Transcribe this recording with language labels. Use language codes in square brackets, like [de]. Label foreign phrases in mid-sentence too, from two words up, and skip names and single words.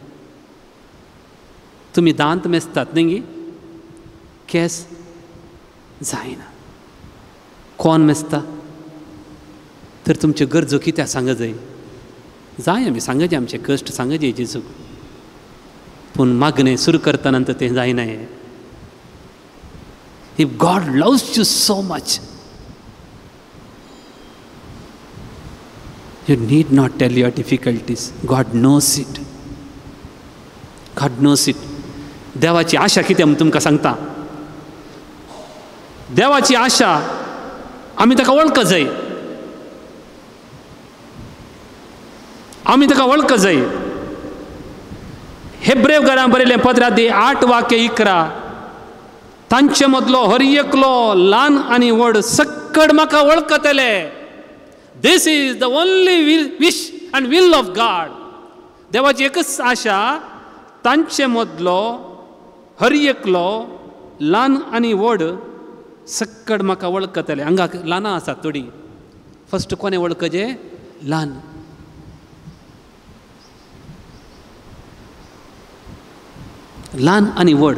[kok] तुमी दांत मेजतात न्ही केस जायना कोण मेजता तर तुमच्यो गरजो कित्याक सांग जाय आमी सांगचे आमचे कश्ट सांगचे जेजूक पूण मागणें सुरू करतना तें जायना हें [en] If God loves you so much you need not tell your difficulties God knows it [kok] देवाची आशा कितें म्हूण तुमकां सांगता देवाची आशा आमी ताका वळख जाय हेब्रेव घरां बरयलें 15:8-11 तांचे मदलो हर एकलो ल्हान आनी व्हड सक्कड म्हाका वळखतले [en] This is the only wish and will of God. [kok] देवाची एकच आशा तांचे मदलो हर एकलो ल्हान आनी व्हड सक्कड म्हाका वळखतले. हांगाक ल्हानां आसात थोडी. फस्ट कोणे वळखजे? ल्हान. ल्हान आनी व्हड.